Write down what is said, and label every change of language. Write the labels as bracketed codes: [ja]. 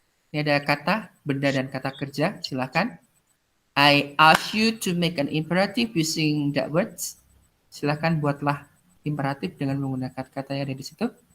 [id] Ini ada kata, benda dan kata kerja. Silakan. [en] I ask you to make an imperative using that words. [id] Silakan buatlah imperatif dengan menggunakan kata yang ada di situ.